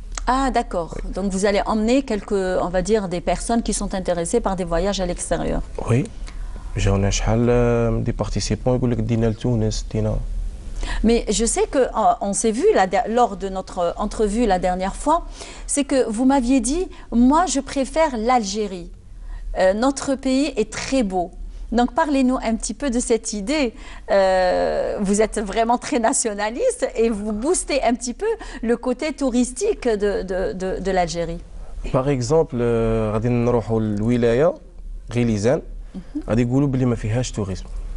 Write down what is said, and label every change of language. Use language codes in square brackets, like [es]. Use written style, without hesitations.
[fr] Ah d'accord, donc vous allez emmener quelques, on va dire, des personnes qui sont intéressées par des voyages à l'extérieur. Oui. [ar] جاونا شحال دي بارتيسيبون يقول لك دينا لتونس دينا. [fr] Mais je sais qu'on s'est vu lors de notre entrevue la dernière fois, c'est que vous m'aviez dit, moi je préfère l'Algérie. Notre pays est très beau. Donc parlez-nous un petit peu de cette idée. Vous êtes vraiment très nationaliste et vous boostez un petit peu le côté touristique de l'Algérie. Par exemple, [ar] غادي نروحوا للولاية غيليزان غادي يقولوا بلي ما فيهاش tourisme.